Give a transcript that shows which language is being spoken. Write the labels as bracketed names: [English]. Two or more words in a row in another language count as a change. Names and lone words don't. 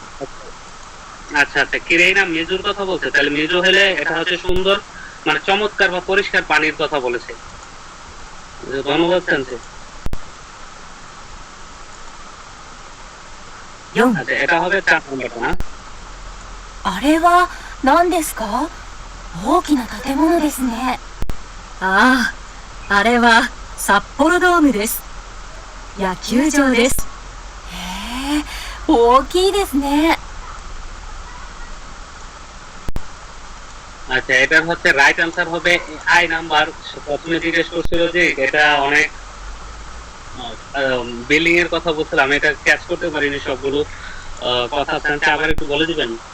[Bangla] আচ্ছা আচ্ছা, [Japanese] きれいな 水 [Bangla] কথা বলছে। তাহলে মিজু হলে এটা হচ্ছে সুন্দর মানে চমৎকার বা পরিষ্কার পানির কথা বলেছে। ধন্যবাদ সেন্সে। 4、 আচ্ছা, এটা হবে 4 নাম্বারটা না? [Japanese] あれは何ですか？大きな建物ですね。ああ、あれは札幌ドームです。野球場です。へえ、大きいですね。 [Bangla] আচ্ছা, এটার হচ্ছে [English] right answer [Bangla] হবে আই নাম্বার। প্রথমে জিজ্ঞেস করছিল যে এটা অনেক বিল্ডিং এর কথা বলছিলাম, আমি এটা ক্যাচ করতে পারিনি সবগুলো কথা। সেন্সে আবার একটু বলে দিবেন?